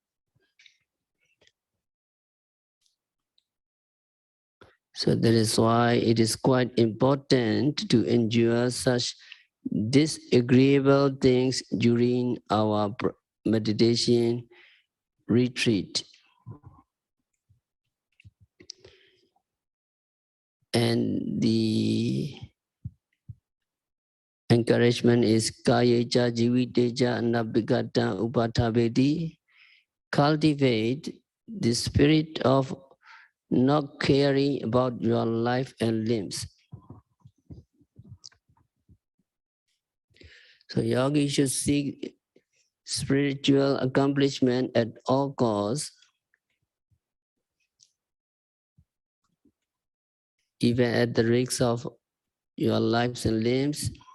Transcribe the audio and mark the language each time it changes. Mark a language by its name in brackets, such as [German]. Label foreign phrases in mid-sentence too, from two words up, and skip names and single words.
[English] So that is why it is quite important to endure such disagreeable things during our meditation retreat. And the encouragement is [Pali] kayeja jiviteja anabhigata upathabeti. [English] Cultivate the spirit of not caring about your life and limbs. So yogi should seek spiritual accomplishment at all costs, even at the risk of your lives and limbs.